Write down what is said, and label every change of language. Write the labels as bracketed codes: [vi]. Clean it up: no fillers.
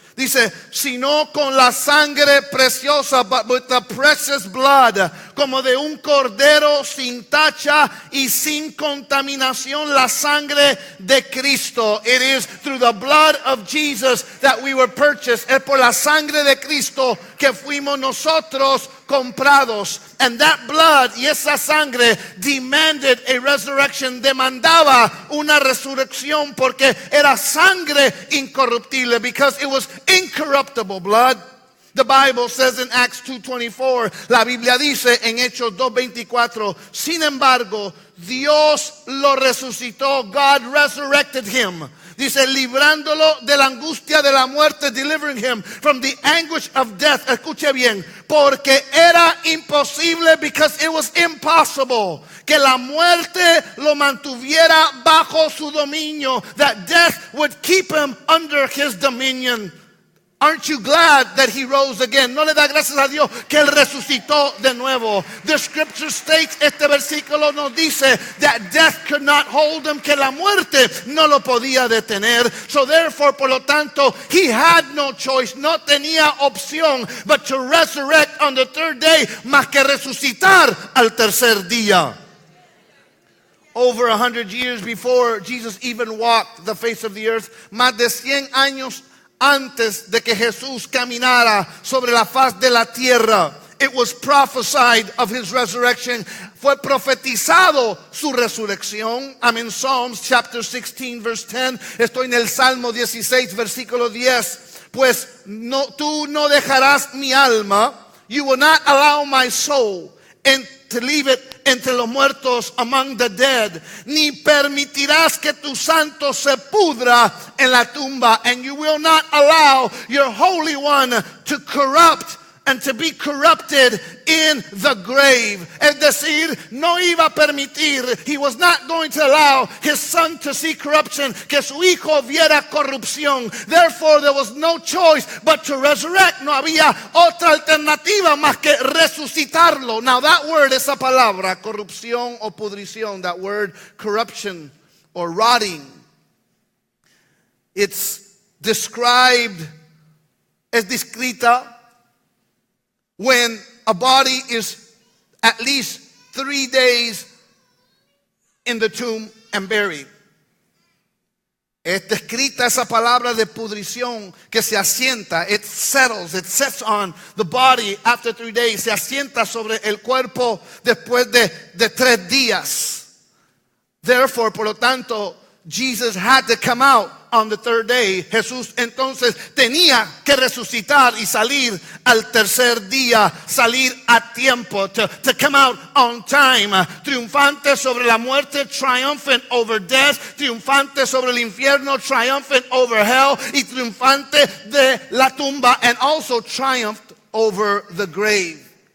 [es] Dice, sino con la sangre preciosa, [en] but with the precious blood, [es] como de un cordero sin tacha y sin contaminación, la sangre de Cristo. [en] It is through the blood of Jesus that we were purchased. [es] Es por la sangre de Cristo que fuimos nosotros comprados. [en] And that blood [es] y esa sangre [en] demanded a resurrection, [es] demandaba una resurrección, porque era sangre incorruptible, [en] because it was incorruptible blood. The Bible says in Acts 2:24, [es] la Biblia dice en Hechos 2:24, sin embargo, Dios lo resucitó, [en] God resurrected him. [es] Dice, librándolo de la angustia de la muerte, [en] delivering him from the anguish of death. [es] Escuche bien, porque era imposible, [en] because it was impossible, [es] que la muerte lo mantuviera bajo su dominio, [en] that death would keep him under his dominion. Aren't you glad that he rose again? [es] No le da gracias a Dios que él resucitó de nuevo. [en] The scripture states, [es] este versículo nos dice, [en] that death could not hold him, [es] que la muerte no lo podía detener. [en] So therefore, [es] por lo tanto, [en] he had no choice, [es] no tenía opción, [en] but to resurrect on the third day, [es] más que resucitar al tercer día. [en] Over 100 years before Jesus even walked the face of the earth, [es] más de 100 años antes de que Jesús caminara sobre la faz de la tierra, [en] it was prophesied of his resurrection. [es] Fue profetizado su resurrección. [en] I'm in Psalms chapter 16 verse 10. [es] Estoy en el Salmo 16 versículo 10. Pues no, tú no dejarás mi alma. [en] You will not allow my soul and to leave it [es] entre los muertos, [en] among the dead, [es] ni permitirás que tu santo se pudra en la tumba, [en] and you will not allow your Holy One to corrupt and to be corrupted in the grave. [es] Es decir, no iba a permitir, [en] he was not going to allow his son to see corruption, [es] que su hijo viera corrupción. [en] Therefore, there was no choice but to resurrect. [es] No había otra alternativa más que resucitarlo. [en] Now that word, [es] esa palabra, corrupción o pudrición, [en] that word corruption or rotting, it's described, [es] es descrita [en] when a body is at least 3 days in the tomb and buried. [es] Es descrita esa palabra de pudrición que se asienta, [en] it settles, it sets on the body after 3 days, [es] se asienta sobre el cuerpo después de 3 días. [en] Therefore, [es] por lo tanto, [en] Jesus had to come out on the third day. [es] Jesús entonces tenía que resucitar y salir al tercer día, salir a tiempo, [en] to come out on time, [es] triunfante sobre la muerte, [en] triumphant over death, [es] triunfante sobre el infierno, [en] triumphant over hell, [es] y triunfante de la tumba, [en] and also triumphed over the grave.